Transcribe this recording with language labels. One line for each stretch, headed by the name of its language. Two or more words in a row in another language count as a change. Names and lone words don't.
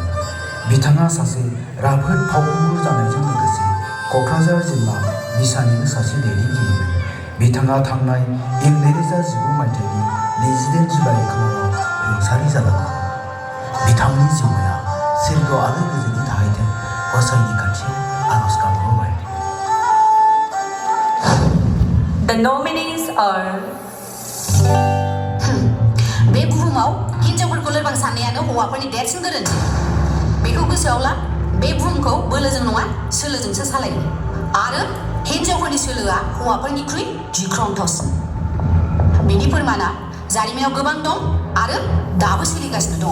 Bodo: बिथाङा सासे राफोद फावखुंगुर जानायजों लोगोसे क'क्राझार जिल्ला बिसानिबो सासे दैदेनगिरिमोन। बिथाङा थांनाय इं 2019 मायथाइनि 28 जुलाइ खालाराव रुंसारि जादोंमोन। बिथांनि जिउमाया सोरगो आरो गोजोननि थाहैथों गसाइनि खाथियाव आरज गाबहरबाय।
English: The nominees are
Bodo: बे बुहुमाव हिन्जावफोरखौ लोरबां साननायानो हौवाफोरनि देरसिन गोरोन्थि। बेखौ गोसोआव ला, बे बुहुमखौ बोलोजों नङा सोलोजोंसो सालायो आरो हिन्जावफोरनि सोलोआ हौवाफोरनिख्रुइ गिख्रंथावसिन। बेनि फोरमाना जारिमिनाव गोबां दं आरो दाबो सोलिगासिनो दं।